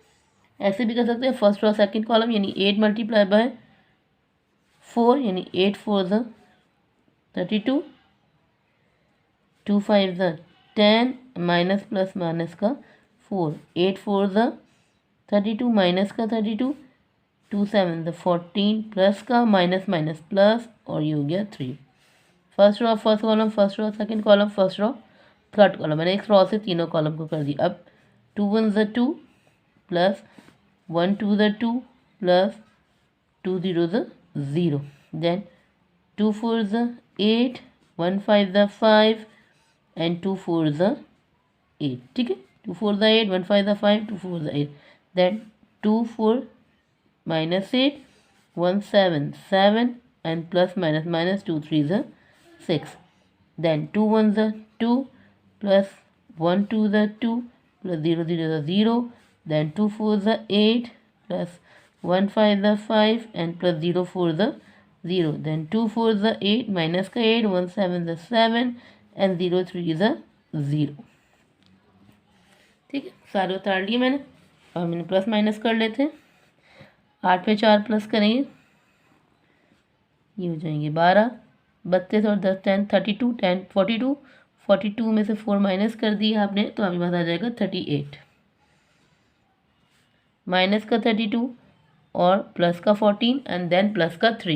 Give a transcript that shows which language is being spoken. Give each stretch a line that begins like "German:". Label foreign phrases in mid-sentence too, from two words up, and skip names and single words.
Hindi: ऐसे भी कर सकते हैं
English: first row second column,
Hindi: यानी 8
English: multiply by
Hindi: 4 यानी 8 4 ज़ 32, 2 5 ज़ 10
English: minus plus minus
Hindi: का 4, 8 4 ज़ 32 माइनस का 32, 2 7 ज़ 14 प्लस का
English: minus minus plus
Hindi: और ये हो गया 3।
English: first row first column first row second column first row third column,
Hindi: मैंने एक रो से तीनों कॉलम को कर दिया। अब 2 1 ज़ 2 प्लस 1 2 ज़ 2 प्लस 2 0 ज़ 0, देन 2 4 ज़ 8, 1 5 ज़ 5 एंड 2 4 ज़ 8, ठीक है। 2 4 ज़ 8, 1 5 ज़ 5, 2 4 ज़ 8, देन 2 4 माइनस 8, 1 7 7 एंड
English: plus minus minus
Hindi: 2 3 ज़ 6, देन 2 1 ज़ 2 प्लस 1 2 ज़ 2 प्लस 0 0 ज़ 0, देन 2 4 ज़ 8 प्लस 1 5 ज़ 5 एंड प्लस 0 4 ज़ 0, देन 2 4 ज़ 8 माइनस का 8, 1 7 ज़ 7 एंड 0 3 ज़ 0, ठीक है। सारे उतार लिए मैंने, और मैंने
English: plus minus
Hindi: कर लेते हैं। 8 पे 4 प्लस करेंगे, ये हो जाएंगे 12, 32 और 10 10 32, 10 42, 42 में से 4 माइनस कर दिया आपने तो आपके पास आ जाएगा 38, माइनस का 32 और प्लस का 14
English: and then plus
Hindi: का 3।